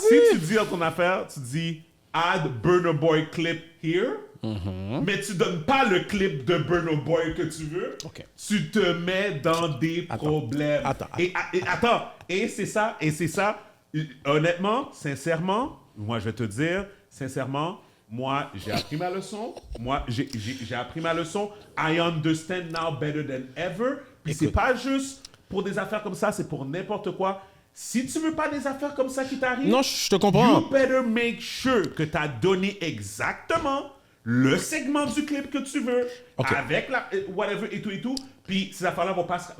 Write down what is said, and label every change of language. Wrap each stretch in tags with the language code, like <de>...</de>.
<fr>Si tu dis dans ton affaire, tu dis «</fr> <en>Add Burna Boy clip here</en> <fr>mais tu donnes pas le clip de Burna Boy que tu veux,</fr> <en>Ok.</en> <fr>tu te mets dans des problèmes. Attends. Et c'est ça. Honnêtement, sincèrement, moi, je vais te dire, sincèrement, moi, j'ai appris ma leçon. J'ai appris ma leçon.</fr> <en>I understand now better than ever.</en> <fr>Puis c'est pas juste pour des affaires comme ça, c'est pour n'importe quoi. Si tu veux pas des affaires comme ça qui t'arrivent, Non, je te comprends.</fr> <en>you better make sure</en> <fr>que tu as donné exactement le segment du clip que tu veux,</fr> <en>Ok.</en> <fr>avec la whatever et tout. Puis ces affaires-là vont pas</fr>